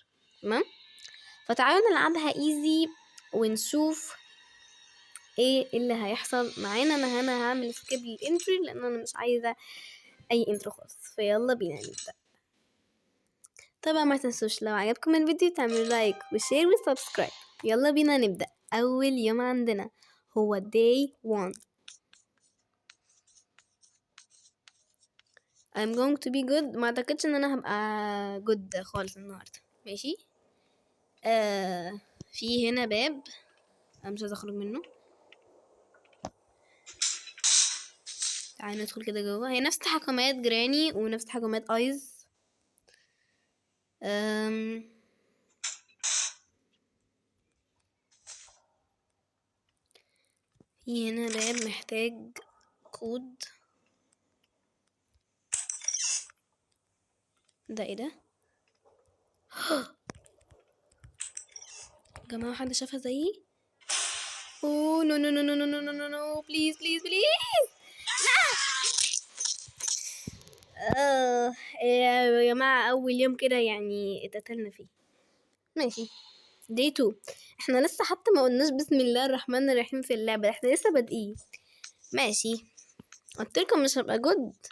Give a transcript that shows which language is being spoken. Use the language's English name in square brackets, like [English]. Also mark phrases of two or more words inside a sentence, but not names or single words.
[Arabic] تمام، فتعالوا نلعبها ايزي ونشوف ايه اللي هيحصل معانا. انا هنا هعمل سكيب للانتري لان انا مش عايزه اي انترو خالص، فيلا بينا نبدا. طبعا ما تنسوش لو عجبكم الفيديو تعملوا لايك وشير وسبسكرايب. يلا بينا نبدا. اول يوم عندنا هو day 1. [English] I'm going to be good. [Arabic] ما اعتقدش ان انا هبقى good خالص النهارده. ماشي. في هنا باب انا مش عايزه اخرج منه. تعالوا ندخل كده جوه. هي نفس تحكمات جراني ونفس تحكمات ايز. في هنا باب محتاج كود. ده ايه ده؟ جماعة حد شافها زيي؟ [English] oh no no no no no no no no no please please please بليز. [Arabic] يا جماعة أول يوم كده يعني اتقتلنا فيه. ماشي. day 2. احنا لسه حتى ما قلناش بسم الله الرحمن الرحيم في اللعبة، احنا لسه بادئين. ماشي، قلتلكم مش هبقى جود.